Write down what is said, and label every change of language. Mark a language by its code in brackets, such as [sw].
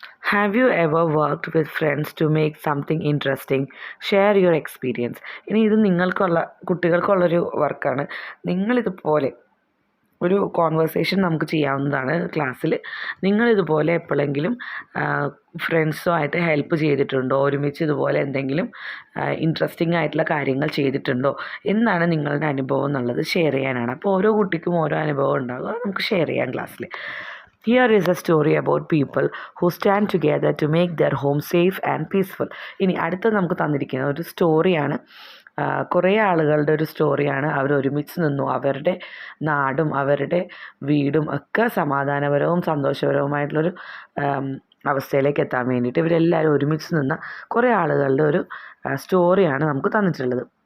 [en] Have you ever worked with friends to make something interesting? Share your experience. [ml] ഇനി ഇത് കുട്ടികൾക്കുള്ളൊരു വർക്കാണ്. നിങ്ങളിതുപോലെ ഒരു conversation നമുക്ക് ചെയ്യാവുന്നതാണ് ക്ലാസ്സിൽ. നിങ്ങളിതുപോലെ എപ്പോഴെങ്കിലും ഫ്രണ്ട്സുമായിട്ട് ഹെൽപ്പ് ചെയ്തിട്ടുണ്ടോ? ഒരുമിച്ച് ഇതുപോലെ എന്തെങ്കിലും ഇൻട്രസ്റ്റിംഗ് ആയിട്ടുള്ള കാര്യങ്ങൾ ചെയ്തിട്ടുണ്ടോ എന്നാണ് നിങ്ങളുടെ അനുഭവം എന്നുള്ളത് ഷെയർ ചെയ്യാനാണ്. അപ്പോൾ ഓരോ കുട്ടിക്കും ഓരോ അനുഭവം ഉണ്ടാകും, അത് നമുക്ക് ഷെയർ ചെയ്യാം ക്ലാസ്സിൽ. [en] Here is a story about people who stand together to make their home safe and peaceful. [ml] ഇനി അടുത്ത നമുക്ക് തന്നിരിക്കുന്ന ഒരു സ്റ്റോറിയാണ്. കുറേ ആളുകളുടെ ഒരു സ്റ്റോറിയാണ്. അവർ ഒരുമിച്ച് നിന്നു, അവരുടെ നാടും അവരുടെ വീടും ഒക്കെ സമാധാനപരവും സന്തോഷപരവുമായിട്ടുള്ളൊരു അവസ്ഥയിലേക്ക് എത്താൻ വേണ്ടിയിട്ട് ഇവരെല്ലാവരും ഒരുമിച്ച് നിന്ന കുറേ ആളുകളുടെ ഒരു സ്റ്റോറിയാണ് നമുക്ക് തന്നിട്ടുള്ളത്.